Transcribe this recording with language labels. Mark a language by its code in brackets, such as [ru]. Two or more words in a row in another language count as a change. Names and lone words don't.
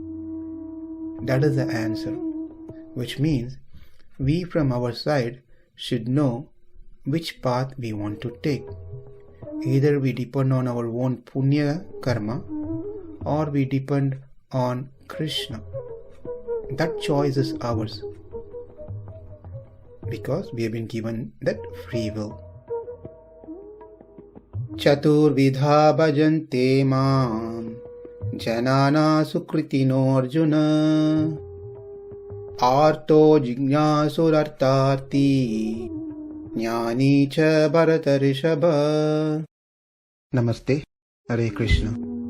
[en] That is the answer, which means we from our side should know which path we want to take. Either we depend on our own [sa] पुण्य कर्म [en] or we depend on Krishna. That choice is ours because we have been given that free will. [sa] चतुर्विधा भजन्ते मां जनाः सुकृतिनो र्जुन आर्तो जिज्ञासुर् अर्थार्थी ज्ञानी च भरतर्षभ. [en] Namaste. Hare Krishna.